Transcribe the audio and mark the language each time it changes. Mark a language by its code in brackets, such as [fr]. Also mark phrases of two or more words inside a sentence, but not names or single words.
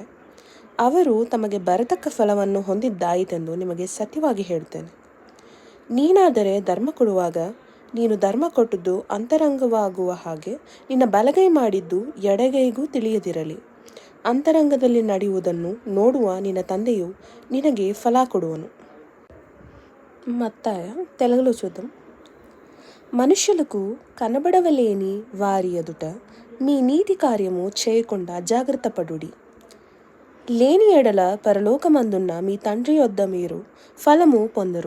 [kn] ಅವರು ತಮಗೆ ಬರತಕ್ಕ ಫಲವನ್ನು ಹೊಂದಿದ್ದಾಯಿತೆಂದು ನಿಮಗೆ ಸತ್ಯವಾಗಿ ಹೇಳುತ್ತೇನೆ. ನೀನಾದರೆ ಧರ್ಮ ಕೊಡುವಾಗ ನೀನು ಧರ್ಮ ಕೊಟ್ಟದ್ದು ಅಂತರಂಗವಾಗುವ ಹಾಗೆ ನಿನ್ನ ಬಲಗೈ ಮಾಡಿದ್ದು ಎಡಗೈಗೂ ತಿಳಿಯದಿರಲಿ. ಅಂತರಂಗದಲ್ಲಿ ನಡೆಯುವುದನ್ನು ನೋಡುವ ನಿನ್ನ ತಂದೆಯು ನಿನಗೆ ಫಲ కొడువను. [te] మత్తాయ తెలుగులో చూద్దాం. మనుష్యులకు కనబడవలేని వారి ఎదుట మీ నీతి కార్యము చేయకుండా జాగ్రత్త పడుడి. లేని ఎడల పరలోకమందున్న మీ తండ్రి యొద్ద మీరు ఫలము పొందరు.